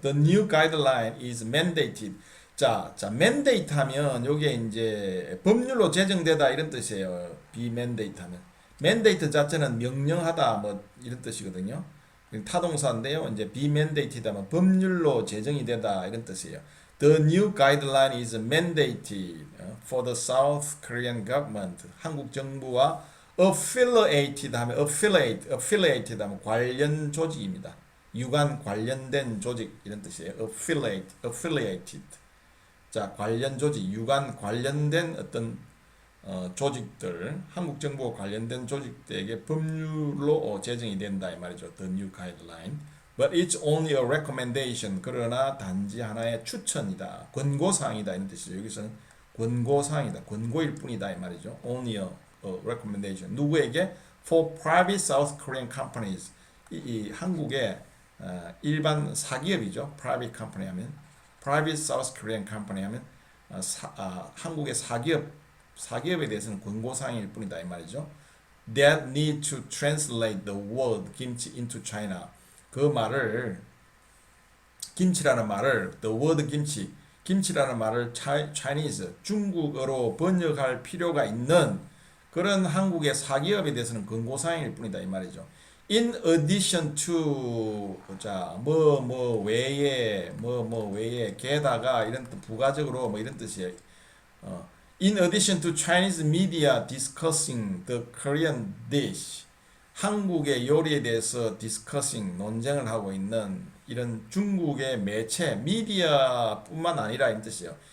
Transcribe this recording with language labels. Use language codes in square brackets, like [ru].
[en] The new guideline is mandated. [ko] 자, mandate 하면 요게 이제 법률로 제정되다 이런 뜻이에요. be mandate 하면 mandate 자체는 명령하다 뭐 이런 뜻이거든요. 타동사인데요. 이제 be mandated 하면 법률로 제정이 되다 이런 뜻이에요. [en] The new guideline is mandated for the South Korean government. [ko] 한국 정부와 affiliated 하면 affiliated 하면 관련 조직입니다. 유관 관련된 조직 이런 뜻이에요. affiliated. 자, 관련 조직, 유관 관련된 어떤 조직들, 한국 정부와 관련된 조직들에게 법률로 제정이 된다 이 말이죠. [en] The new guideline. But it's only a recommendation. [ko] 그러나 단지 하나의 추천이다. 권고사항이다 이런 뜻이죠. 여기서는 권고사항이다. 권고일 뿐이다 이 말이죠. [en] Only a recommendation. [ko] 누구에게? [en] For private South Korean companies. [ko] 이 한국의 일반 사기업이죠. Private company 하면 [en] Private South Korean company [ko] 하면 한국의 사기업에 대해서는 권고사항일 뿐이다 이 말이죠. [en] That need to translate the word 김치 into China. [ko] 그 말을 김치라는 말을 the word 김치라는 말을 Chinese 중국어로 번역할 필요가 있는 그런 한국의 사기업에 대해서는 권고사항일 뿐이다 이 말이죠. [en] In addition to [ko] 외에 게다가 이런 뜻 부가적으로 뭐 이런 뜻이에요. [en] In addition to Chinese media discussing the Korean dish. [ko] 한국의 요리에 대해서 discussing 논쟁을 하고 있는 이런 중국의 매체 미디어뿐만 아니라 이런 뜻이에요.